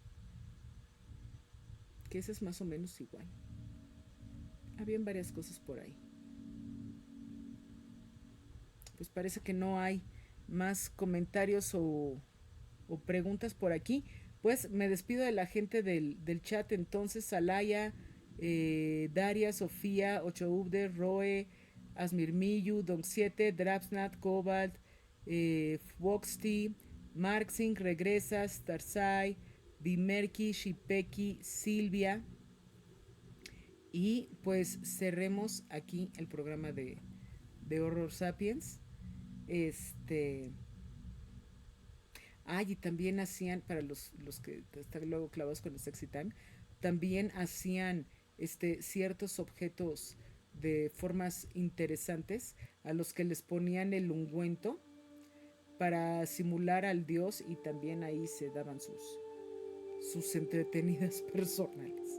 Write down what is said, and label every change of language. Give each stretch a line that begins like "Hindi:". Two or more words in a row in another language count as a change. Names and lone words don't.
Spanish: Que ese es más o menos igual. Habían varias cosas por ahí. Pues parece que no hay más comentarios o preguntas por aquí. Pues me despido de la gente del chat entonces. Salaya, Daria, Sofía, Ochoubde, Roe, Asmirmiyu, Don 7, Drapsnat, Cobalt, Foxty, Marxing, Regresas, Tarsai, Bimerki, Shipeki, Silvia. Y pues cerremos aquí el programa de Horror Sapiens. Y también hacían, para los que están luego clavados con el Sexy Time, también hacían ciertos objetos de formas interesantes a los que les ponían el ungüento para simular al dios, y también ahí se daban sus entretenidas personales.